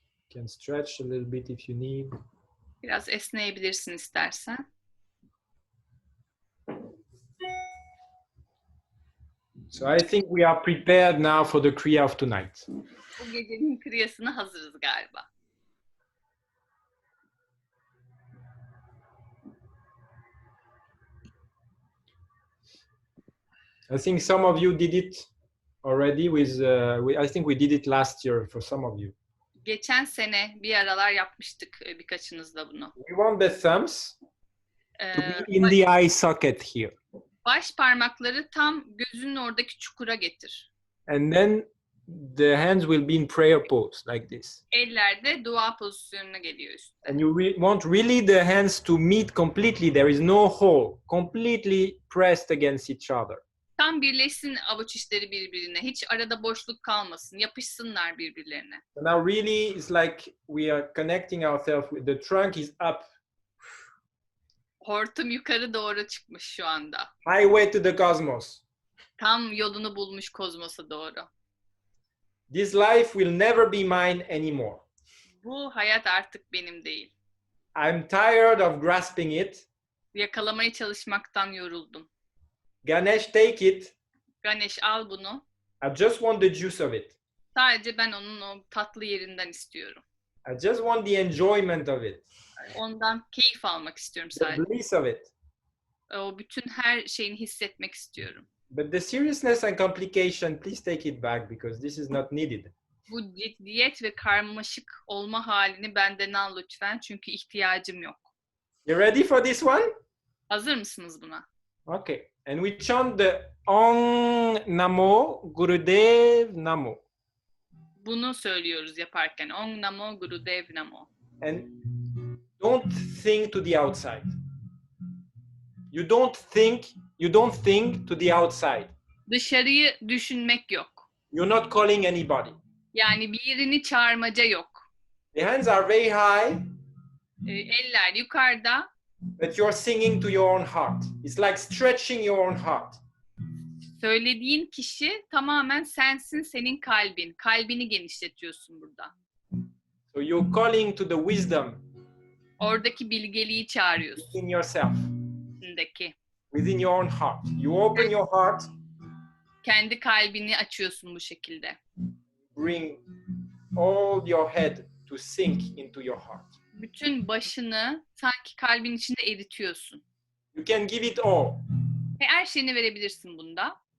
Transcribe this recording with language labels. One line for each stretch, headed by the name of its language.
English: You can stretch a little bit if you need.
Turkish: Biraz esneyebilirsin istersen.
English: So I think we are prepared now for the Kriya of tonight.
Turkish: Bu gecenin kriyasına hazırız galiba.
English: I think some of you did it already with, I think we did it last year for some of you.
Turkish: Geçen sene bir aralar yapmıştık birkaçınızla bunu.
English: We want the thumbs to Ee, be in the eye socket here.
Turkish: Baş parmakları tam gözünün oradaki çukura getir.
English: And then the hands will be in prayer pose like this.
Turkish: Eller de dua pozisyonuna geliyor üstte.
English: And you want really the hands to meet completely. There is no hole, completely pressed against each other.
Turkish: Tam birleşsin avuç içleri birbirine. Hiç arada boşluk kalmasın. Yapışsınlar birbirlerine.
English: So now really it's like we are connecting ourselves with the trunk is up.
Turkish: Hortum yukarı doğru çıkmış şu anda.
English: Highway to the cosmos.
Turkish: Tam yolunu bulmuş kozmosa doğru.
English: This life will never be mine anymore.
Turkish: Bu hayat artık benim değil.
English: I'm tired of grasping it.
Turkish: Yakalamaya çalışmaktan yoruldum.
English: Ganesh, take it.
Turkish: Ganesh al bunu.
English: I just want the juice of it.
Turkish: Sadece ben onun o tatlı yerinden istiyorum.
English: I just want the enjoyment of it,
Turkish: Ondan keyif almak istiyorum
English: the
Turkish: sadece.
English: bliss of it.
Turkish: O bütün her şeyini hissetmek istiyorum.
English: But the seriousness and complication, please take it back because this is not needed.
Turkish: Bu ciddiyet ve karmaşık olma halini benden al lütfen çünkü ihtiyacım yok.
English: You ready for this one?
Turkish: Hazır mısınız buna?
English: Okay. And we chant the Om Namo Gurudev Namo.
Turkish: Bunu söylüyoruz yaparken.
Sanskrit: Om Namo Gurudev Namo.
English: And don't think to the outside. You don't think to the outside.
Turkish: Dışarıyı düşünmek yok.
English: You're not calling anybody.
Turkish: Yani birini çağırmaca yok.
English: The hands are very high,
Turkish: Eller yukarıda.
English: but you're singing to your own heart. It's like stretching your own heart.
Turkish: Söylediğin kişi tamamen sensin, senin kalbin. Kalbini genişletiyorsun burada.
English: So you're calling to the wisdom
Turkish: Oradaki bilgeliği çağırıyorsun.
English: within yourself,
Turkish: İçindeki.
English: within your own heart. You open your heart,
Turkish: Kendi kalbini açıyorsun bu şekilde.
English: bring all your head to sink into your heart.
Turkish: Bütün başını sanki kalbin içinde eritiyorsun.
English: You can give it all.
Turkish: Ve her şeyini verebilirsin bunda.